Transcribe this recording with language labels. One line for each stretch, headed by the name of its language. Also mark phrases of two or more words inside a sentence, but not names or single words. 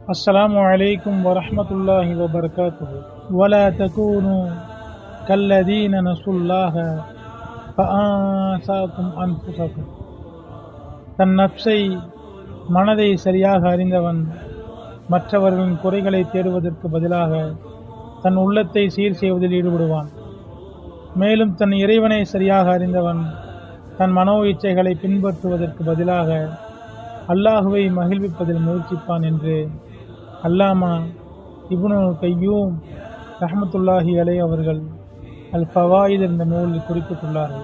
Arabic: السلام عليكم ورحمة الله وبركاته ولا تكونوا كالذين نسوا الله فأنساكم أنفسكم.
Tamil: தன் நப்சை மனதை சரியாக அறிந்தவன் மற்றவர்களின் குறைகளை தேடுவதற்கு பதிலாக தன் உள்ளத்தை சீர் செய்வதில் ஈடுபடுவான். மேலும் தன் இறைவனை சரியாக அறிந்தவன் தன் மனோ இச்சைகளை பின்பற்றுவதற்கு பதிலாக அல்லாஹுவை மகிழ்விப்பதில் முயற்சிப்பான் என்று அல்லாமா இப்னு கையூம்
Arabic: رحمة الله عليه
Tamil: அவர்கள் அல் ஃபவாயித் என்ற நூலில் குறிப்பிட்டுள்ளார்கள்.